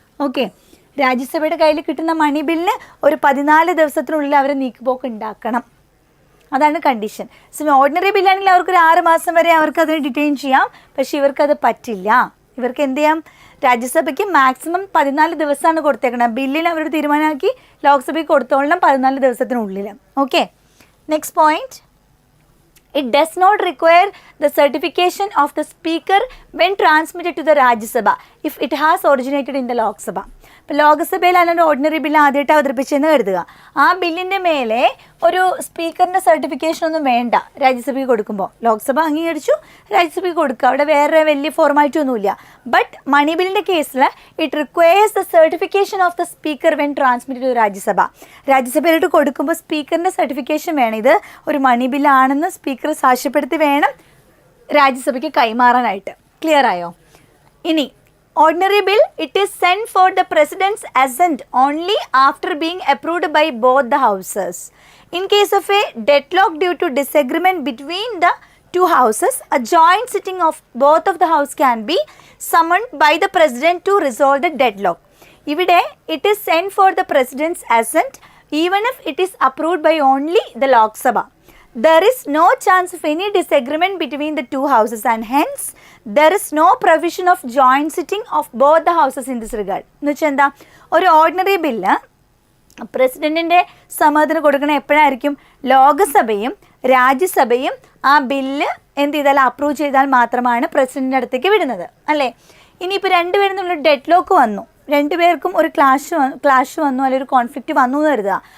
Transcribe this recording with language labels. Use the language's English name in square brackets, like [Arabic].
[Malayalam] Okay, രാജ്യസഭയുടെ കയ്യിൽ കിട്ടുന്ന മണി ബില്ലിന് ഒരു 14 ദിവസത്തിനുള്ളിൽ അവർ നീക്കുപോക്ക് ഉണ്ടാക്കണം. അതാണ് കണ്ടീഷൻ. സോ ഓർഡിനറി ബില്ലാണെങ്കിൽ അവർക്ക് ഒരു 6 മാസം വരെ അവർക്ക് അതിനെ ഡിറ്റെയിൻ ചെയ്യാം. പക്ഷേ ഇവർക്കത് പറ്റില്ല. ഇവർക്ക് എന്ത് ചെയ്യാം? രാജ്യസഭയ്ക്ക് മാക്സിമം 14 ദിവസമാണ് കൊടുത്തേക്കണം. ബില്ലിൽ അവർ തീരുമാനമാക്കി ലോക്സഭയ്ക്ക് കൊടുത്തോളണം 14 ദിവസത്തിനുള്ളിൽ. [English] Okay, next point, it does not require the certification of the speaker when transmitted to the Rajya Sabha if it has originated in the Lok Sabha. [Malayalam] ഇപ്പോൾ ലോക്സഭയിൽ അല്ലാണ്ട് ഓർഡിനറി ബില്ല് ആദ്യമായിട്ട് അവതരിപ്പിച്ചെന്ന് കരുതുക. ആ ബില്ലിൻ്റെ മേലെ ഒരു സ്പീക്കറിൻ്റെ സർട്ടിഫിക്കേഷൻ ഒന്നും വേണ്ട രാജ്യസഭയ്ക്ക് കൊടുക്കുമ്പോൾ. ലോക്സഭ അംഗീകരിച്ചു, രാജ്യസഭയ്ക്ക് കൊടുക്കുക. അവിടെ വേറെ വലിയ ഫോർമാലിറ്റി ഒന്നുമില്ല. [English] but money [Malayalam] ബില്ലിൻ്റെ കേസിൽ [English] It requires the certification of the speaker when transmitted to Rajya Sabha. [Malayalam] രാജ്യസഭയിലോട്ട് കൊടുക്കുമ്പോൾ സ്പീക്കറിൻ്റെ സർട്ടിഫിക്കേഷൻ വേണം. ഇത് ഒരു മണി ബില്ലാണെന്ന് സ്പീക്കർ സാക്ഷ്യപ്പെടുത്തി വേണം രാജ്യസഭയ്ക്ക് കൈമാറാനായിട്ട്. ക്ലിയർ ആയോ? ഇനി [English] ordinary bill, it is sent for the president's assent only after being approved by both the houses. In case of a deadlock due to disagreement between the two houses, a joint sitting of both of the house can be summoned by the president to resolve the deadlock. [Malayalam] Ivide [English] it is sent for the president's assent even if it is approved by only the Lok Sabha. There is no chance of any disagreement between the two houses and hence there is no provision of joint sitting of both the houses in this regard. [Malayalam] എന്ന് വെച്ചാൽ എന്താ? ഒരു ordinary bill പ്രസിഡന്റിൻ്റെ സമ്മതത്തിന് കൊടുക്കണ എപ്പോഴായിരിക്കും? ലോകസഭയും രാജ്യസഭയും ആ bill എന്ത് ചെയ്താൽ approve ചെയ്താൽ മാത്രമാണ് പ്രസിഡന്റിൻ്റെ അടുത്തേക്ക് വിടുന്നത്, അല്ലേ? ഇനിയിപ്പോൾ രണ്ടുപേരും തമ്മിൽ ഡെഡ് ലോക്ക് വന്നു, രണ്ടുപേർക്കും ഒരു ക്ലാഷ് വന്നു, അല്ലെങ്കിൽ ഒരു കോൺഫ്ലിക്റ്റ് വന്നു എന്ന് കരുതുക.